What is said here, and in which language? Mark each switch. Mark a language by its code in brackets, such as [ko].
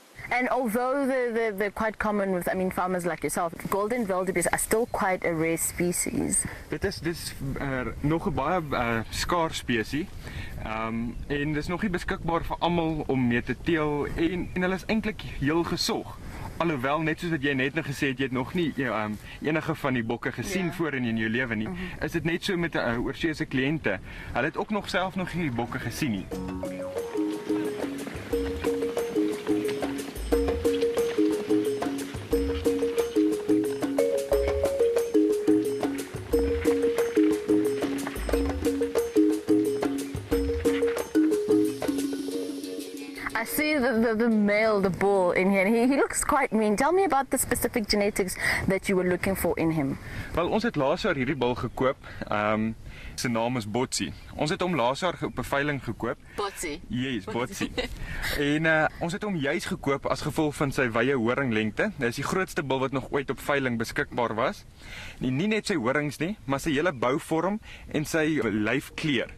[en] And although they're quite common with, farmers like yourself, golden wildebeest are still quite a rare species. [af] Dit is nog 'n baie skaars spesies. En dis nog nie beskikbaar vir almal om mee te teel en hulle is eintlik heel gesog. Alhoewel, net soos wat jy net nou gesê het, jy het nog nie enige van die bokke gesien voorheen in jou lewe nie, is dit net so met 'n oorseese kliënte. Hulle het ook nog self nog nie die bokke gesien nie. [en] I see the male, the bull in here, and he looks quite mean. Tell me about the specific genetics that you were looking for in him. [af] Wel, ons het laas jaar hierdie bul gekoop. Sy naam is Botsie. Ons het hom laas jaar op 'n veiling gekoop. Botsie. [en] Yes, Botsie. [af] En ons het hom juis gekoop as gevolg van sy wye horinglengte. Dit is die grootste bul wat nog ooit op veiling beskikbaar was. Nie net sy horings nie, maar sy hele bouvorm en sy lyfkleur.